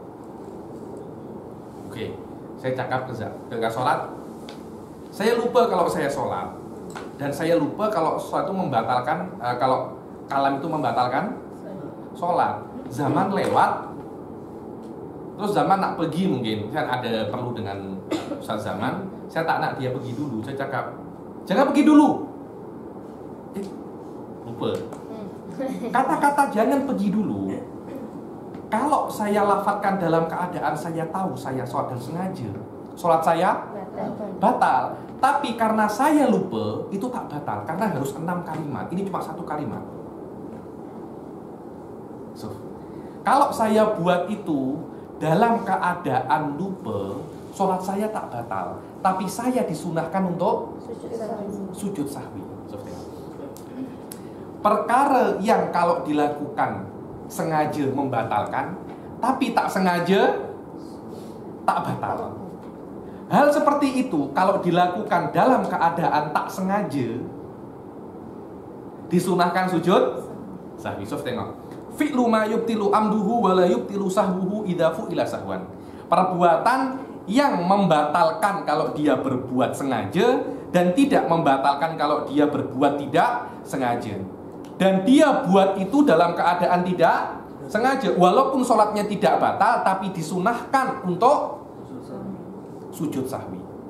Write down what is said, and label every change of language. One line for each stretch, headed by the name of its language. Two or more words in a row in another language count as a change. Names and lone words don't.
Malay: Oke, saya cakap ketika sholat, saya lupa kalau saya sholat, dan saya lupa kalau sesuatu membatalkan, kalau kalam itu membatalkan sholat. Zaman lewat, terus zaman nak pergi mungkin, saya ada perlu dengan Ustaz Zaman, saya tak nak dia pergi dulu, saya cakap, jangan pergi dulu. Lupa. Kata-kata jangan pergi dulu, kalau saya lafadzkan dalam keadaan saya tahu saya sholat dan sengaja, sholat saya batal. Tapi karena saya lupa, itu tak batal, karena harus 6 kalimat. Ini cuma 1 kalimat. Kalau saya buat itu dalam keadaan lupa, sholat saya tak batal, tapi saya disunahkan untuk sujud sahwi. Perkara yang kalau dilakukan sengaja membatalkan, tapi tak sengaja tak batal. Hal seperti itu kalau dilakukan dalam keadaan tak sengaja, disunahkan sujud sahwi. Tengok.
Arabic: فعل ما يبطل عمده ولا يبطل سهوه إذا فعل سهوا.
Malay: Perbuatan yang membatalkan kalau dia berbuat sengaja dan tidak membatalkan kalau dia berbuat tidak sengaja. Dan dia buat itu dalam keadaan tidak sengaja, walaupun sholatnya tidak batal, tapi disunahkan untuk sujud sahwi.